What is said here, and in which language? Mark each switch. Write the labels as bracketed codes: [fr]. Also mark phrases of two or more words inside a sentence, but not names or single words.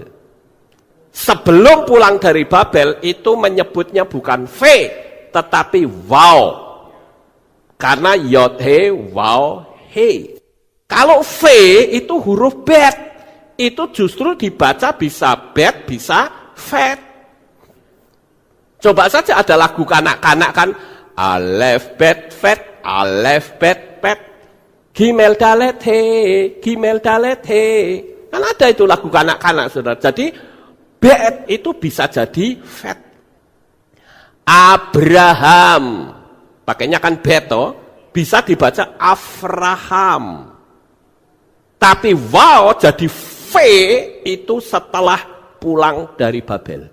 [id] Sebelum pulang dari Babel itu menyebutnya bukan V, tetapi Waw. [he] Karena Yod He, Waw He. [id] Kalau V itu huruf Bet, itu justru dibaca bisa Bet, bisa Vet. Coba saja ada lagu kanak-kanak kan, [he] Alef Bet Vet, Alef Bet Pet, Gimel Dalet He, Gimel Dalet He. [id] Kan ada itu lagu kanak-kanak, saudara. Jadi Bet itu bisa jadi Vet. Abraham, pakainya kan Beto, bisa dibaca Avraham. Tapi Wow jadi V itu setelah pulang dari Babel.